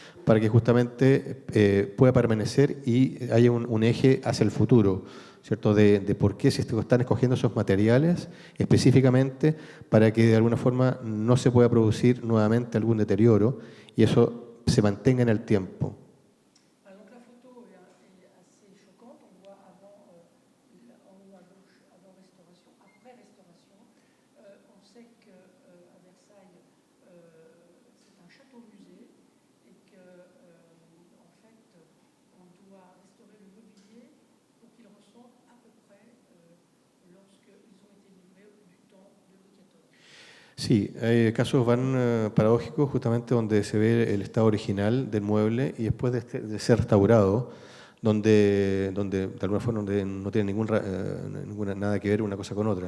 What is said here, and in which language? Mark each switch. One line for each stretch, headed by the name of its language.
Spanish: para que justamente pueda permanecer y haya un eje hacia el futuro, ¿cierto? De por qué se están escogiendo esos materiales específicamente para que de alguna forma no se pueda producir nuevamente algún deterioro y eso se mantenga en el tiempo.
French: Donc la photo est assez choquante. On voit avant, en haut à gauche, avant restauration, après restauration. On sait qu'à Versailles, c'est un château-musée et que, en fait, on doit restaurer le mobilier pour qu'il ressemble à peu près lorsqu'ils ont été livrés du temps de Louis XIV.
Spanish: Sí, hay casos van paradójicos justamente donde se ve el estado original del mueble y después de ser restaurado, donde de alguna forma no tiene nada que ver una cosa con otra.